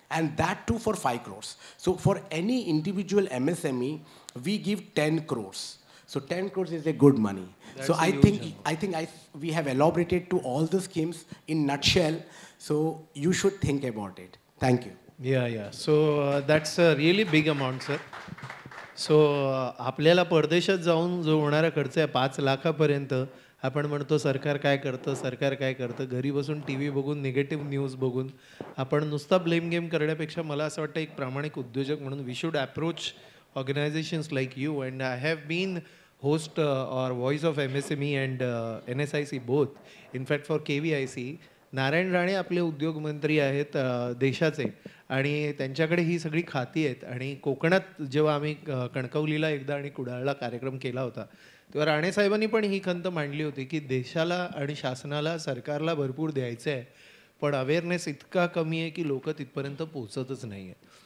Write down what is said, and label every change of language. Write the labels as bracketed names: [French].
[English] And that too for 5 crores. So for any individual MSME, we give 10 crores. So 10 crores is a good money. That's so I think we have elaborated to all the schemes in nutshell. So you should think about it. Thank you. Yeah. So that's a really big amount, sir. [Marathi] So आपल्याला परदेशात जाऊन जो होणारा खर्च आहे 5 लाखापर्यंत, आपण म्हणतो सरकार काय करतं, घरी बसून TV बघून, निगेटिव्ह न्यूज बघून आपण नुसता ब्लेम गेम करण्यापेक्षा मला असं वाटतं एक प्रामाणिक उद्योजक म्हणून [English] We should approach organisations like you. And I have been host or voice of MSME and NSIC both. In fact, for KVIC, [Marathi] Narayan Rane आपले उद्योगमंत्री आहेत देशाचे, आणि त्यांच्याकडे ही सगळी खाती आहेत. आणि कोकणात जेव्हा आम्ही कणकवलीला एकदा आणि कुडाळला कार्यक्रम केला होता, तेव्हा राणे साहेबांनी पण ही खंत मांडली होती की देशाला आणि शासनाला, सरकारला भरपूर द्यायचं आहे, पण अवेअरनेस इतका कमी आहे की लोक तिथपर्यंत पोहोचतच नाही आहेत.